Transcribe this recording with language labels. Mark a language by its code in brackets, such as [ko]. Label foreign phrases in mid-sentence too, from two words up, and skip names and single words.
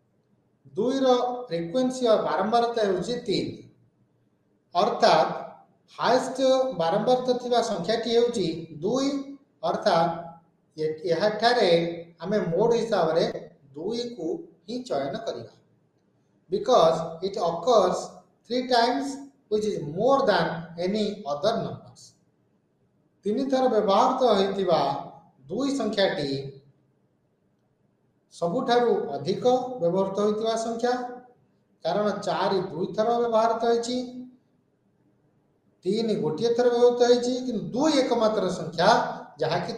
[or] ର ଫ୍ରିକ୍ୱେନ୍ସି ଔର ବାରମ୍ବାରତା ହେଉଛି 3 ଅର୍ଥାତ ହାଏଷ୍ଟ ବାରମ୍ବାର ଥିବା ସଂଖ୍ୟାଟି ହେଉଛି 2 ଅର୍ଥାତ ଏଠାରେ ଆମେ ମୋଡ ହିସାବ ରେ 2 କୁ ହିଁ ଚୟନ କରିବା [en] because it occurs 3 times which is more than any other numbers. [or] 3 ଥର ବ୍ୟବହାର ହୋଇଥିବା 2 ସଂଖ୍ୟାଟି ସବୁଠାରୁ ଅଧିକ ବ୍ୟବହୃତ ହୋଇଥିବା ସଂଖ୍ୟା କାରଣ 4 2 ଥର ବ୍ୟବହାର ହୋଇଛି 3 ଗୋଟିଏ ଥର ବ୍ୟବହୃତ ହୋଇଛି କିନ୍ତୁ 2 ଏକମାତ୍ର ସଂଖ୍ୟା ଯାହା କି